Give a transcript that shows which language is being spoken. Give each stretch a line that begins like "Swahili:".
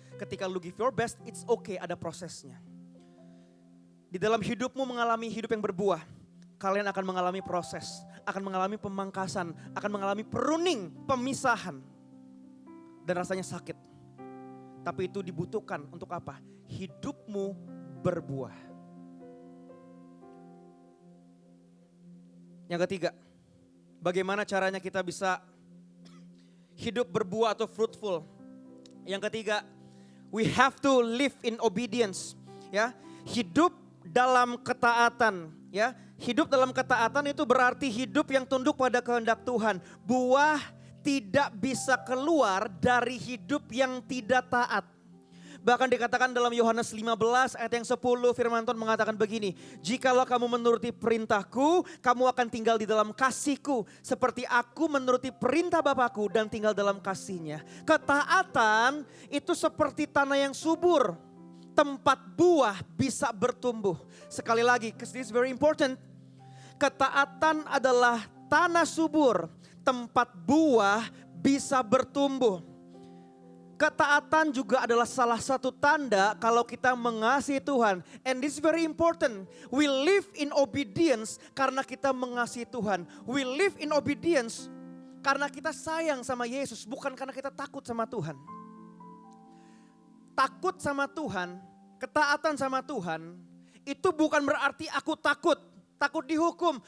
Indonesian: Ketika lu
English: give your best, it's okay,
Indonesian: ada prosesnya. Di dalam hidupmu mengalami hidup yang berbuah, kalian akan mengalami proses, akan mengalami pemangkasan, akan mengalami pruning, pemisahan. Dan rasanya sakit. Tapi itu dibutuhkan untuk apa? Hidupmu berbuah. Yang ketiga, bagaimana caranya kita bisa hidup berbuah atau fruitful? Yang ketiga,
English: we have to live in obedience.
Indonesian: Ya, hidup dalam ketaatan, ya. Hidup dalam ketaatan itu berarti hidup yang tunduk pada kehendak Tuhan. Buah tidak bisa keluar dari hidup yang tidak taat. Bahkan dikatakan dalam Yohanes 15 ayat yang 10 firman Tuhan mengatakan begini. Jikalau kamu menuruti perintahku, kamu akan tinggal di dalam kasihku. Seperti aku menuruti perintah Bapakku dan tinggal dalam kasihnya. Ketaatan itu seperti tanah yang subur. Tempat buah bisa bertumbuh. Sekali lagi,
English: because this is very important.
Indonesian: Ketaatan adalah tanah subur. Tempat buah bisa bertumbuh. Ketaatan juga adalah salah satu tanda kalau kita mengasihi Tuhan.
English: And this is very important. We live in obedience
Indonesian: karena kita mengasihi Tuhan.
English: We live in obedience
Indonesian: karena kita sayang sama Yesus, bukan karena kita takut sama Tuhan. Takut sama Tuhan, ketaatan sama Tuhan, itu bukan berarti aku takut dihukum.